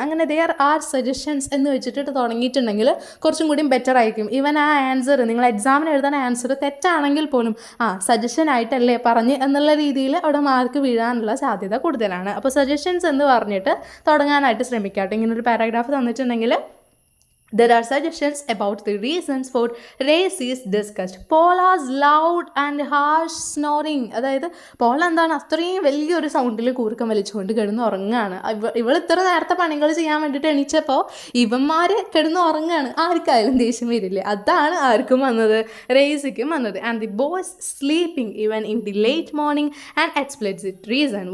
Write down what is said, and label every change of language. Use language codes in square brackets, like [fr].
[ml] അങ്ങനെ [en] there are suggestions [ml] എന്ന് വെച്ചിട്ട് തുടങ്ങിയിട്ടുണ്ടെങ്കിൽ കുറച്ചും കൂടി ബെറ്റർ ആയിരിക്കും. ഈവൻ ആ ആൻസർ നിങ്ങൾ എക്സാമിന് എഴുതുന്ന ആൻസർ തെറ്റാണെങ്കിൽ പോലും സജഷൻ ആയിട്ടല്ലേ പറഞ്ഞ് എന്നുള്ള രീതിയിൽ അവിടെ മാർക്ക് വീഴാനുള്ള സാധ്യത കൂടുതലാണ്. അപ്പോൾ സജഷൻസ് എന്ന് പറഞ്ഞിട്ട് തുടങ്ങാനായിട്ട് ശ്രമിക്കാം. ഇങ്ങനൊരു പാരാഗ്രാഫ് തന്നിട്ടുണ്ടെങ്കിൽ [en] there are suggestions about the reasons for Racey's disgust. Paula's loud and harsh snoring. [ml] അതായത് പോള എന്താണ് അത്രയും വലിയൊരു സൗണ്ടിൽ കൂർക്കം വലിച്ചുകൊണ്ട് കിടന്ന് ഉറങ്ങുകയാണ്. ഇവൾ ഇത്ര നേരത്തെ പണികൾ ചെയ്യാൻ വേണ്ടിയിട്ട് എണീച്ചപ്പോൾ ഇവന്മാർ കിടന്ന് ഉറങ്ങുകയാണ്. ആർക്കായാലും ദേഷ്യം വരില്ലേ? അതാണ് ആർക്കും വന്നത്, റേസിക്കും വന്നത്. [en] And the boys sleeping even in the late morning and explicit reason.